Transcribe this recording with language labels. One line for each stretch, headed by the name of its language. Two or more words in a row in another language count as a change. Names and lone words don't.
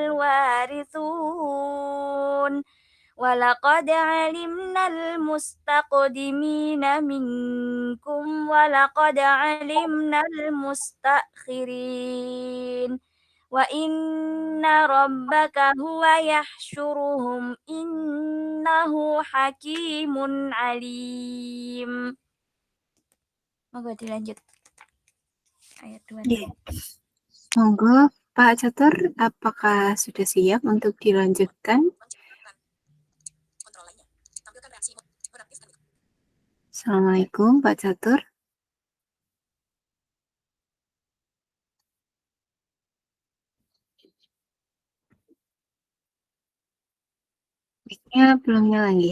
Arabic: الوارثون ولقد علمنا المستقدمين منكم ولقد علمنا المستأخرين وإن ربك هو يحشرهم إنه حكيم عليم.
Javanese: Monggo dilanjut ayat 2. Iya. Monggo Pak Catur,
Indonesian: apakah sudah siap untuk dilanjutkan? Assalamualaikum Pak Catur. Mic-nya belum nyala lagi.